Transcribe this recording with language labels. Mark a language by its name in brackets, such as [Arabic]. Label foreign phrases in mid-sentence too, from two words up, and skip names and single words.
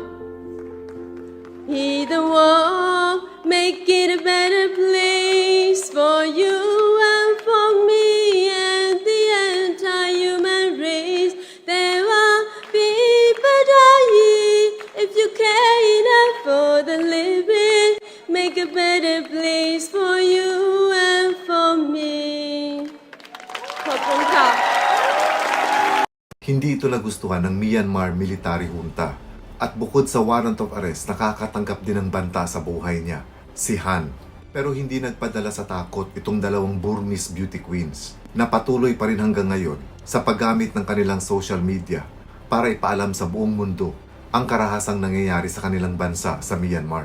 [English] Heal the world, make it a better place for you and for me and the entire human race. There are people dying if you care enough for the living. Make a better place for you and for me. [Thai] ขอบคุณค่ะ [Filipino] Hindi ito nagustuhan ng Myanmar [English] military junta. [Filipino] At bukod sa [English] warrant of arrest, [Filipino] nakakatanggap din ng banta sa buhay niya, si Han. Pero hindi nagpadala sa takot itong dalawang [English] Burmese beauty queens [Filipino] na patuloy pa rin hanggang ngayon sa paggamit ng kanilang [English] social media [Filipino] para ipaalam sa buong mundo ang karahasang nangyayari sa kanilang bansa sa Myanmar.